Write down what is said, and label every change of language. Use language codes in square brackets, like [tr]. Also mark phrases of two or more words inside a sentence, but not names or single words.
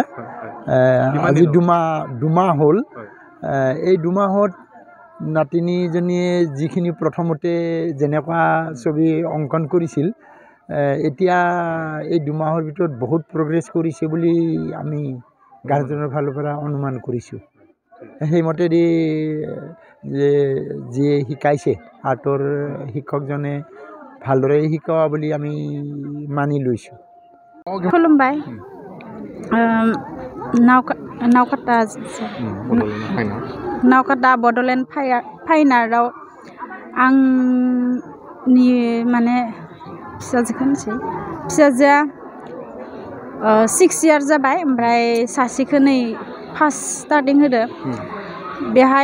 [as] আজি দুমাহ হ'ল এই দুমাহত নাতিনীজনীয়ে যিখিনি প্ৰথমতে যেনেকুৱা ছবি অংকন কৰিছিল এতিয়া এই দুমাহৰ ভিতৰত বহুত প্ৰগ্ৰেছ কৰিছে বুলি আমি গাৰ্জেনৰ ফালৰ পৰা অনুমান কৰিছোঁ সেইমতেদি যে যিয়ে শিকাইছে আৰ্টৰ শিক্ষকজনে ভালদৰে শিকোৱা বুলি আমি মানি লৈছোঁ [brx] खुलुमबाय नावकाटा नावकाटा बड'लेण्ड फाइन आर्टआव आंनि माने फिसाजोखौ होनसै फिसाजोआ 6 इयार जाबाय ओमफ्राय सासेखौ नै [en] first starting [brx] होदो बेहाय